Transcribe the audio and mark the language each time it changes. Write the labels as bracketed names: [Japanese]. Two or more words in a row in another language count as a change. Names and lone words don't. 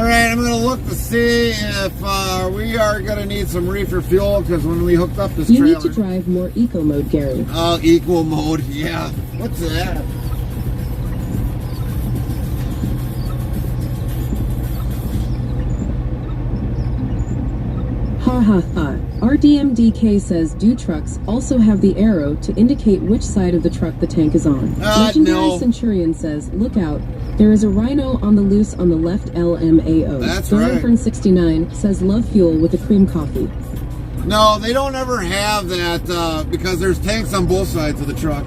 [English] I'm going to look to see if we are going to need some reefer fuel, because when we hooked up this You trailer... need to drive more eco mode, Gary. Oh, equal mode, yeah. What's that? Ha ha ha. RDMDK says do trucks also have the arrow to indicate which side of the truck the tank is on. Legendary no. Centurion says, look out, there is a rhino on the loose on the left LMAO. That's right. Thornburn69 says love fuel with a cream coffee. No, they don't ever have that because there's tanks on both sides of the truck.